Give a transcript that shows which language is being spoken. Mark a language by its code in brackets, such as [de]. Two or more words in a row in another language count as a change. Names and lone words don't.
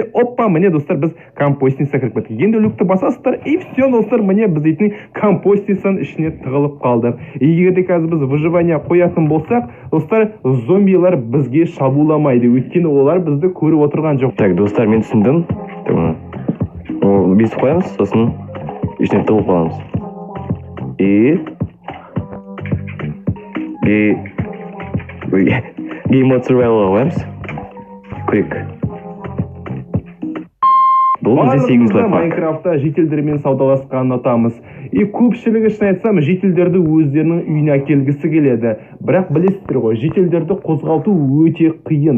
[kk] Опа, міне достар, біз компостница кіріп кеттік. Енді люкті басасыздар, [ru] и все, [kk] достар, міне біз дейтін компостницаның ішіне тығылып қалдық. Егер де қазір біз выживание қоятын болсақ, достар, зомбилар бізге шабуламайды. Өйткені олар бізді көріп отырған жоқ. Так, достар, мен түсіндім. Бесіп қоямыз, сосын ішіне тығылып қаламыз. [en] Game mode survival қоямыз. [kk] Крик. Бұл бізде 8 Барлығымызда лайфхак. Майнкрафтта жителдермен саудаласқанын ұнатамыз. И көпшілігі шын айтсам, жителдерді өздерінің үйіне әкелгісі келеді. Бірақ білесіздер ғой, жителдерді қозғалту өте қиын.